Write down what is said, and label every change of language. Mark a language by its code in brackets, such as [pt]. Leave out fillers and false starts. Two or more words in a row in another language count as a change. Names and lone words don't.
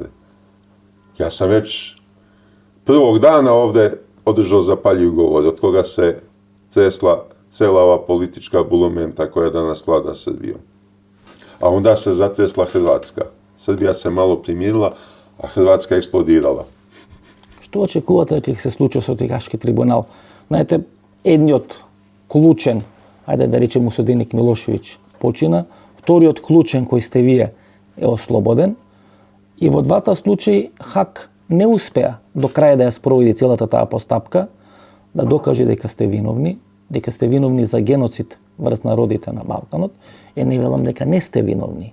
[sr] Ja sam već prvog dana ovde održao zapaljiv govor, od koga se tresla cela ova politička bulumenta koja danas vlada Srbijom. A onda se zatresla Hrvatska. Srbija se malo primirila, a Hrvatska eksplodirala. [mk] Што очекувате дека се случи со Хашки трибунал? Знаете, едниот клучен, ајде да речеме осуденик Милошевиќ, почина, вториот клучен кој сте вие е ослободен и во двата случаи Хаг не успеа до крај да ја спроведи целата таа постапка, да докаже дека сте виновни за геноцид врз народите на Балканот, и не велам дека не сте виновни.